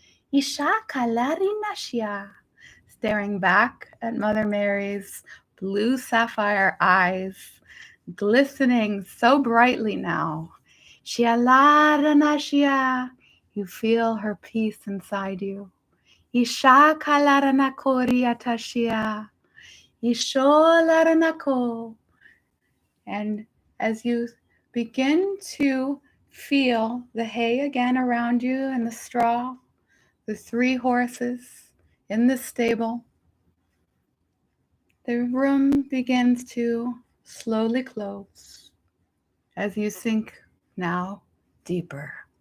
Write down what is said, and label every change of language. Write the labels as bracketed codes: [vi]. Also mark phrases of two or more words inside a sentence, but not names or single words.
[en] Staring back at Mother Mary's blue sapphire eyes, glistening so brightly now. Shialaranashia. You feel her peace inside you. Isha kalaranakoriatashia. Isholaranako. And as you begin to feel the hay again around you and the straw, the 3 horses in the stable, the room begins to slowly close as you sink now deeper.